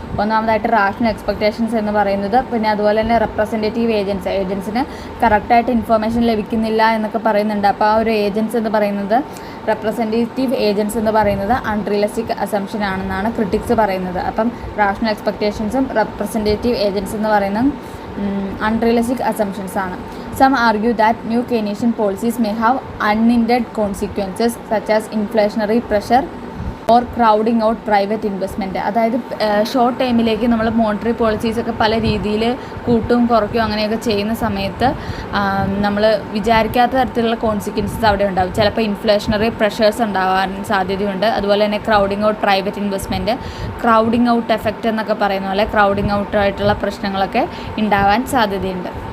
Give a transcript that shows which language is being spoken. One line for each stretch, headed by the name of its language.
Malayalam: ഒന്നാമതായിട്ട് rational expectations എന്ന് പറയുന്നത്, പിന്നെ അതുപോലെ തന്നെ റെപ്രസെൻറ്റേറ്റീവ് ഏജൻസിന് കറക്റ്റായിട്ട് ഇൻഫർമേഷൻ ലഭിക്കുന്നില്ല എന്നൊക്കെ പറയുന്നുണ്ട്. അപ്പോൾ ആ ഒരു ഏജൻസ് എന്ന് പറയുന്നത്, റെപ്രസെൻറ്റേറ്റീവ് ഏജൻസ് എന്ന് പറയുന്നത് അൺറിയലിസ്റ്റിക് അസംഷൻ ആണെന്നാണ് ക്രിറ്റിക്സ് പറയുന്നത്. അപ്പം റാഷണൽ എക്സ്പെക്ടേഷൻസും റെപ്രസെൻറ്റേറ്റീവ് ഏജൻസ് എന്ന് പറയുന്ന
English: unrealistic assumptions
Malayalam: ആണ്.
English: Some argue that new Keynesian policies may have unintended consequences such as inflationary pressure or crowding out private investment.
Malayalam: അതായത് ഷോർട്ട് ടൈമിലേക്ക് നമ്മൾ മോണിറ്ററി പോളിസീസൊക്കെ പല രീതിയിൽ കൂട്ടും കുറയ്ക്കും അങ്ങനെയൊക്കെ ചെയ്യുന്ന സമയത്ത് നമ്മൾ വിചാരിക്കാത്ത തരത്തിലുള്ള കോൺസിക്വൻസസ് അവിടെ ഉണ്ടാകും. ചിലപ്പോൾ ഇൻഫ്ലേഷണറി പ്രഷേഴ്സ് ഉണ്ടാകാൻ സാധ്യതയുണ്ട്. അതുപോലെ തന്നെ crowding out private investment, crowding out effect എന്നൊക്കെ പറയുന്ന പോലെ ക്രൗഡിങ് ഔട്ടായിട്ടുള്ള പ്രശ്നങ്ങളൊക്കെ ഉണ്ടാവാൻ സാധ്യതയുണ്ട്.